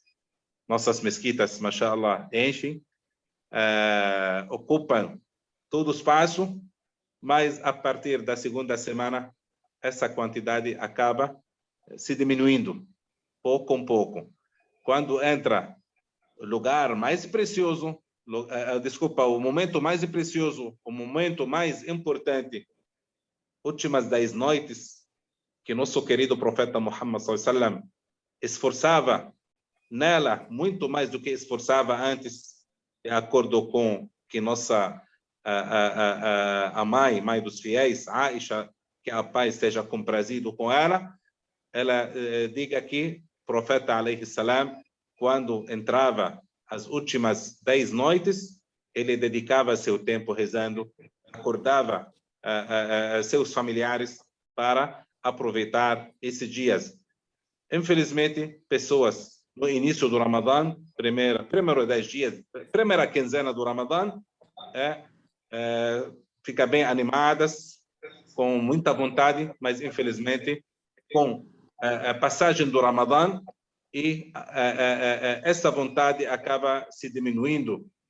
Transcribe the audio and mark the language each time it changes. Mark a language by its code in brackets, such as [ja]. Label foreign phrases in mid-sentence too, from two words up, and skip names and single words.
[pt] Nossas mesquitas, mashallah, enchem, ocupam todo o espaço, mas a partir da segunda semana, essa quantidade acaba se diminuindo, pouco a pouco. Quando entra o lugar mais precioso, o momento mais precioso, o momento mais importante, últimas 10 noites, que nosso querido profeta Muhammad [ar] صلى الله عليه وسلم [pt] esforçava nela muito mais do que esforçava antes, de acordo com que nossa a mãe dos fiéis, Aisha, que a paz esteja comprazido com ela diga que o profeta [ar] عليه السلام, [pt] quando entrava as últimas 10 noites, ele dedicava seu tempo rezando, acordava seus familiares para aproveitar esses dias. Infelizmente, pessoas no início do Ramadã, primeiro 10 dias, primeira quinzena do Ramadã, fica bem animadas, com muita vontade, mas infelizmente com a passagem do Ramadã e essa vontade acaba se diminuindo.